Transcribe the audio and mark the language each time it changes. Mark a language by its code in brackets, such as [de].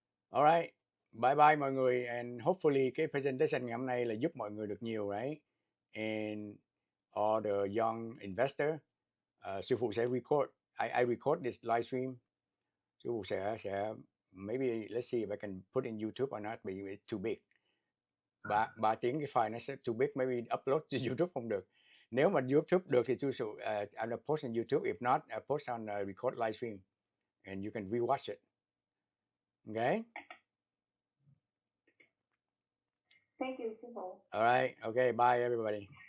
[en] Alright, bye bye [vi] mọi người, [en] and hopefully [vi] cái presentation ngày hôm nay là giúp mọi người được nhiều, right? [en] And all the young investor, [vi] sư phụ sẽ [en] record. I record this live stream. [vi] Sư phụ sẽ [en] maybe let's see if I can put in YouTube or not, but it's too big. [vi] 3 tiếng cái file nó sẽ [en] too big, maybe upload to YouTube [vi] không được. Nếu mà YouTube được thì sư phụ [en] I'll post on YouTube. If not, I'll post on record live stream, and you can rewatch it. Okay. Thank you, Simple. All right. Okay. Bye, everybody.